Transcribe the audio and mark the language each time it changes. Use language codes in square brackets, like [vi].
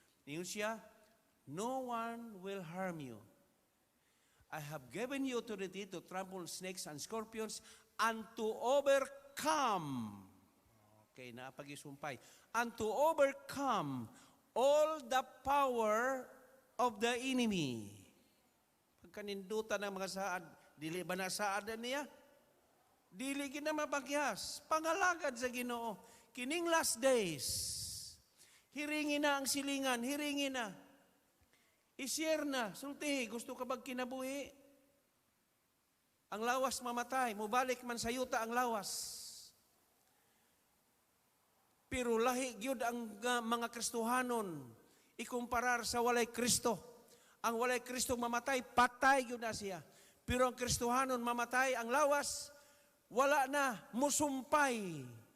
[ceb] Ingon siya, [en] no one will harm you. I have given you authority to trample on snakes and scorpions and to overcome. Okay, napag-isumpay. And to overcome all the power of the enemy. [ceb] Pagkanindutan ng mga saad, dili ba na saad niya? Dili gina mapagyas. Pangalagad sa Ginoo. Kining [en] last days, [ceb] hiringin na ang silingan, hiringin na. Isyer na, sultihi, gusto ka bang kinabuhi? Ang lawas mamatay, mubalik man sa yuta ang lawas. Pero lahi gyud ang mga Kristohanon, ikumparar sa walay Kristo. Ang walay Kristo mamatay, patay gyud na siya. Pero ang Kristohanon mamatay, ang lawas, wala na, musumpay.